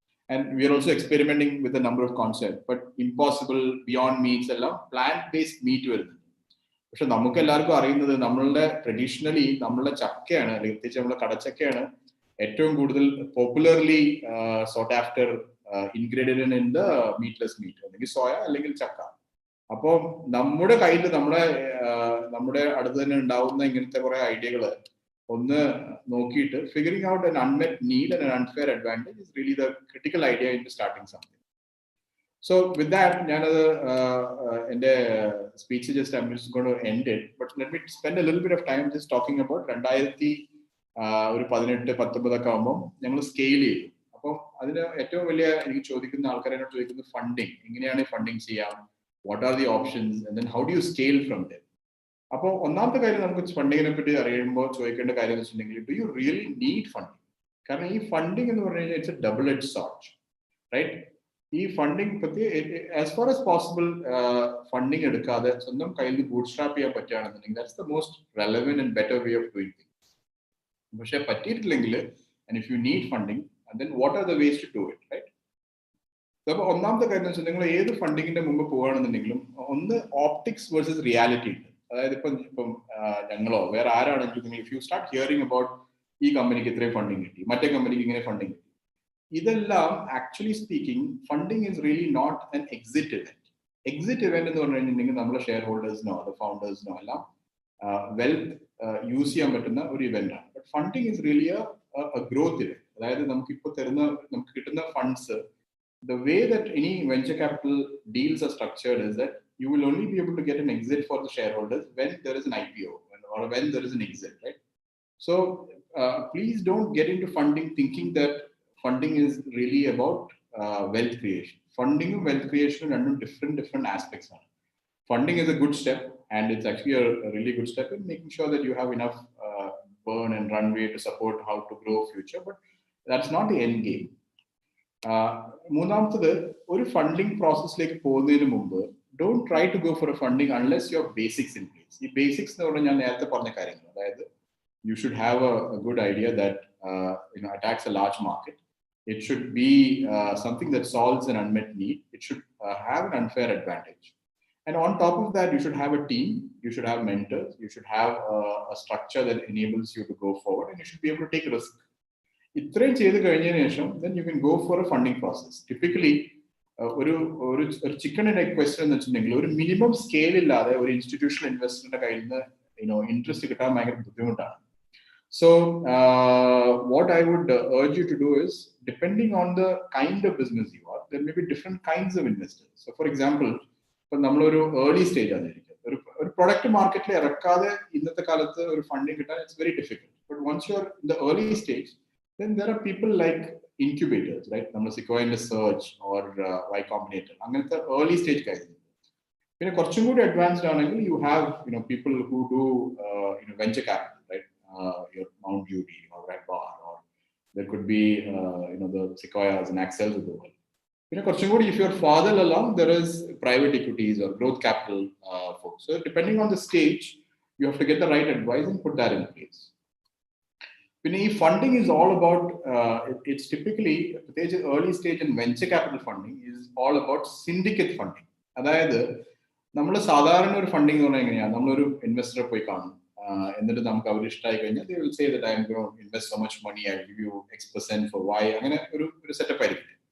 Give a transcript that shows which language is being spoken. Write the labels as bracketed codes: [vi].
[en] And we are also experimenting with a number of concept. But Impossible, Beyond Meats [ml] എല്ലാം [en] plant based meat [ml] വരുന്നുണ്ട്. പക്ഷെ നമുക്ക് എല്ലാവർക്കും അറിയുന്നത് നമ്മളുടെ ട്രഡീഷണലി നമ്മളുടെ ചക്കയാണ്, അല്ലെങ്കിൽ പ്രത്യേകിച്ച് നമ്മുടെ കടച്ചക്കയാണ് ഏറ്റവും കൂടുതൽ [en] popularly sought after ingredient in the meatless meat, [ml] അല്ലെങ്കിൽ സോയ അല്ലെങ്കിൽ ചക്ക. അപ്പോൾ നമ്മുടെ കയ്യിൽ നമ്മുടെ അടുത്ത് തന്നെ ഉണ്ടാവുന്ന ഇങ്ങനത്തെ കുറെ ഐഡിയകൾ ഒന്ന് നോക്കിയിട്ട് [en] Figuring out an unmet need and an unfair advantage is really the critical idea in starting something. So with that, [ml] ഞാനത് എൻ്റെ [en] speech just I'm just going to end it, but let me spend a little bit of time just talking about 2018-19 [ml] ഒക്കെ ആകുമ്പോൾ ഞങ്ങൾ scale ചെയ്തു. അപ്പോൾ അതിന് ഏറ്റവും വലിയ എനിക്ക് ചോദിക്കുന്ന ആൾക്കാരെന്നോട് ചോദിക്കുന്നത് ഫണ്ടിങ്, എങ്ങനെയാണ് ഫണ്ടിങ് ചെയ്യാം, [en] What are the options, and then how do you scale from them. [ml] അപ്പോൾ ഒന്നാമത്തെ കാര്യം നമുക്ക് ഫണ്ടിങ്ങിനെ പറ്റി അറിയുമ്പോൾ ചോദിക്കേണ്ട കാര്യം എന്ന് വെച്ചിട്ടുണ്ടെങ്കിൽ, [en] Do you really need funding? [ml] കാരണം ഈ ഫണ്ടിങ് എന്ന് പറഞ്ഞു കഴിഞ്ഞാൽ [en] It's a double edge sword, right? ഈ funding as far as possible [ml] funding എടുക്കാതെ സ്വന്തം കയ്യിൽ [en] bootstrap [ml] ചെയ്യാൻ പറ്റുകയാണെന്നുണ്ടെങ്കിൽ [en] That's the most relevant and better way of doing things. [ml] പക്ഷെ പറ്റിയിട്ടില്ലെങ്കിൽ [en] And if you need funding then what are the ways to do it, right? [ml] അപ്പൊ ഒന്നാമത്തെ കാര്യം വെച്ചാൽ നിങ്ങൾ ഏത് ഫണ്ടിങ്ങിന്റെ മുമ്പ് പോവുകയാണെന്നുണ്ടെങ്കിലും ഒന്ന് [en] optics versus reality [ml] ഉണ്ട്. അതായത് ഇപ്പം ഞങ്ങളോ വേറെ ആരാണെങ്കിലും നിങ്ങൾ [en] if you start hearing about [ml] ഈ കമ്പനിക്ക് ഇത്രയും ഫണ്ടിങ് കിട്ടി, മറ്റേ കമ്പനിക്ക് ഇങ്ങനെ ഫണ്ടിങ് കിട്ടി, ഇതെല്ലാം [en] Actually speaking funding is really not an exit event. [ml] Exit event എന്ന് പറഞ്ഞു കഴിഞ്ഞിട്ടുണ്ടെങ്കിൽ നമ്മളെ ഷെയർ ഹോൾഡേഴ്സിനോ അത് ഫൗണ്ടേഴ്സിനോ എല്ലാം വെൽത്ത് യൂസ് ചെയ്യാൻ പറ്റുന്ന ഒരു ഇവന്റ് ആണ്. [en] But funding is really growth event. [ml] അതായത് നമുക്ക് കിട്ടുന്ന funds, [en] the way that any venture capital deals are structured is that you will only be able to get an exit for the shareholders when there is an IPO or when there is an exit, right? So please don't get into funding thinking that funding is really about wealth creation. Funding and wealth creation are different aspects. Funding is a good step, and it's actually a really good step in making sure that you have enough burn and runway to support how to grow future, but that's not the end game. [ml] മൂന്നാമത്തത്, ഒരു funding പ്രോസസ്സിലേക്ക് പോകുന്നതിന് മുമ്പ് [en] Don't try to go for a funding unless your basics in place. [ml] ഈ basics എന്ന് പറഞ്ഞാൽ ഞാൻ നേരത്തെ പറഞ്ഞ കാര്യങ്ങൾ, അതായത് [en] You should have a good idea that attacks a large market. It should be something that solves an unmet need. It should have an unfair advantage. And on top of that, you should have a team, you should have mentors, you should have a structure that enables you to go forward, and you should be able to take risk. [ml] ഇത്രയും ചെയ്ത് കഴിഞ്ഞതിന് ശേഷം [en] then you can go for a funding process. [ml] Typically ഒരു [en] chicken and egg question [ml] എന്ന് വെച്ചിട്ടുണ്ടെങ്കിൽ ഒരു minimum scale ഇല്ലാതെ ഒരു ഇൻസ്റ്റിറ്റ്യൂഷണൽ ഇൻവെസ്റ്ററിന്റെ കയ്യിൽ നിന്ന് ഇൻട്രസ്റ്റ് കിട്ടാൻ ഭയങ്കര ബുദ്ധിമുട്ടാണ്. [en] So what I would urge you to do is, depending on the kind of business you are, there may be different kinds of investors. So for example, [ml] ഇപ്പൊ നമ്മളൊരു early stage ആയിരിക്കും, ഒരു product മാർക്കറ്റിൽ ഇറക്കാതെ ഇന്നത്തെ കാലത്ത് ഒരു ഫണ്ടിങ് കിട്ടാൻ [en] It's very difficult. But once you are in the early stage, then there are people like incubators, right? [ml] നമ്മൾ Sequoia Search or Y Combinator, അങ്ങനത്തെ early stage കാര്യങ്ങൾ. പിന്നെ കുറച്ചും കൂടി അഡ്വാൻസ്ഡ് ആണെങ്കിൽ [en] you have people who do venture capital, right? Your Mount Beauty or Red Bar, or there could be the Sequoias and Accels of the world. [ml] പിന്നെ കുറച്ചും കൂടി [en] if you're farther along, there is private equities or growth capital folks. So depending on the stage, you have to get the right advice and put that in place. പിന്നെ ഈ funding is all about, it's typically [ml] പ്രത്യേകിച്ച് [en] Early stage and venture capital funding is all about syndicate funding. [ml] അതായത് നമ്മൾ സാധാരണ ഒരു funding എന്ന് പറഞ്ഞാൽ എങ്ങനെയാണ്, നമ്മളൊരു ഇൻവെസ്റ്ററെ പോയി കാണും, എന്നിട്ട് നമുക്ക് അവർ ഇഷ്ടമായി കഴിഞ്ഞാൽ [en] they will say that I am going to invest so much money, I will give you X% for Y, [ml] അങ്ങനെ ഒരു സെറ്റപ്പ് ആയിരിക്കും.